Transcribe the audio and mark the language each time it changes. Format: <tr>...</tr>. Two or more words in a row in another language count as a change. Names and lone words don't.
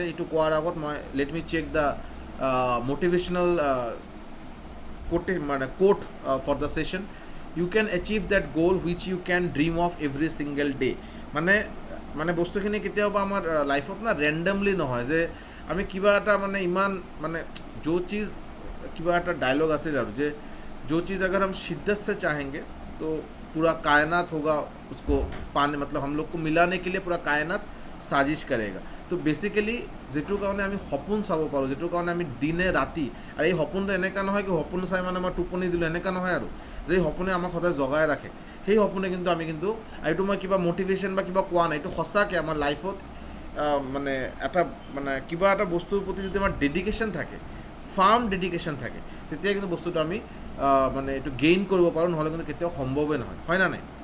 <as>এইটো কোৱাৰ আগত মই</as> <en>let me check the motivational quote for the session. you can achieve that goal which you can dream of every single day.</en> <as>মানে বস্তুখিনি কেতিয়াবা আমাৰ লাইফত না ৰেণ্ডমলি নহয় যে আমি কিবা এটা মানে ইমান মানে</as> <hi>जो चीज़</hi> <as>কিবা একটা ডায়লগ আছিল আৰু যে</as> <hi>जो चीज़ अगर हम शिद्दत से चाहेंगे तो पूरा कायनात होगा उसको पाने, मतलब हम लोग को मिलाने के लिए पूरा कायनात साजिश करेगा।</hi> <as>तो बेसिकली যেটোৰ কাৰণে আমি সপোন চাব পাৰোঁ, যেটোৰ কাৰণে আমি দিনে ৰাতি, আৰু এই সপোনটো এনেকুৱা নহয় কি সপোন চাই মানে মই টোপনি দিলোঁ, এনেকুৱা নহয় আৰু যে সপোনে আমাক সদায় জগাই ৰাখে। সেই সপোনে কিন্তু আমি কিন্তু, এইটো মই কিবা মটিভেশ্যন বা কিবা কোৱা নাই, এইটো সঁচাকৈ আমাৰ লাইফত মানে এটা মানে কিবা এটা বস্তুৰ প্ৰতি যদি আমাৰ ডেডিকেশ্যন থাকে,</as> <en>firm dedication</en> <as>থাকে, তেতিয়া কিন্তু বস্তুটো আমি মানে এইটো গেইন কৰিব পাৰোঁ, নহ'লে কিন্তু কেতিয়াও সম্ভৱেই নহয়, হয় না নাই।</as>